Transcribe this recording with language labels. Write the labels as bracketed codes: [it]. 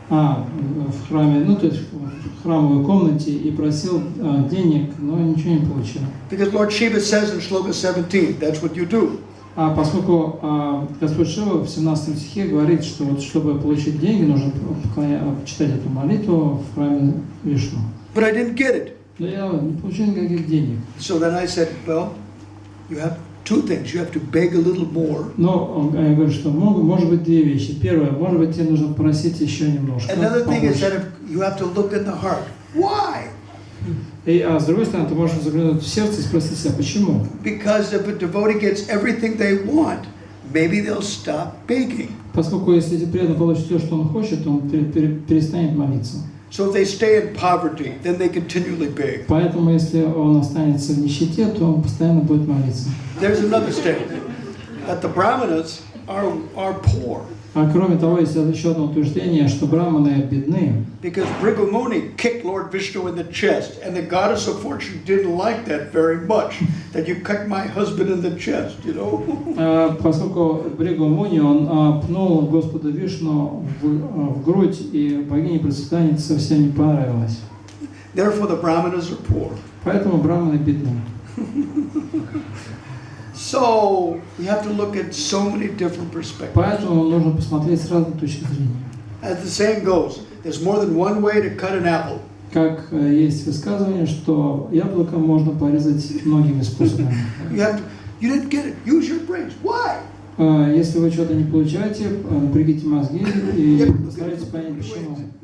[ru] в храме, ну то есть в храмовой комнате и просил денег, но ничего не получил. [en] Because Lord Shiva says in Shloka 17, that's what you do. [ru] Поскольку Господь Шива в 17 стихе говорит, что вот, чтобы получить деньги, нужно читать эту молитву в храме Вишну. [en] But I didn't get it. [ru] Но я не получил никаких денег. [en] So then I said, well, you have 2 things. You have to beg a little more. [ru] Но я говорю, что может быть 2 вещи. Первое, может быть, тебе нужно просить еще немножко. [en] Another thing is that you have to look in the heart. Why? [ru] И с другой стороны, ты можешь заглянуть в сердце и спросить себя, почему? [en] Because if a devotee gets everything they want, maybe they'll stop begging. [ru] Поскольку если эти преданные получат все, что он хочет, то он перестанет молиться. [en] So if they stay in poverty, then they continually beg. [ru] Поэтому, если он останется в нищете, то он постоянно будет молиться. [en] There's another statement that the brahmanas are poor. [ru] А кроме того, есть еще одно утверждение, что браманы бедны. [en] Because Bhrigu Muni kicked Lord Vishnu in the chest, and the goddess of fortune didn't like that very much. That you kicked my husband in the chest, you know. [ru] Поскольку Бхригу Муни, он пнул Господа Вишну в грудь, и богине процветания совсем не понравилось. [en] Therefore, the brahmanas are poor. [ru] Поэтому браманы бедны. [en] So we have to look at so many different perspectives. [ru] Поэтому нужно посмотреть с разных точек зрения. [en] As the saying goes, there's more than one way to cut an apple. [ru] Как есть высказывание, что яблоко можно порезать многими способами. [en] You didn't get it. Use your brains. Why? [ru] Если вы что-то не получаете, напрягите мозги и постарайтесь понять, почему.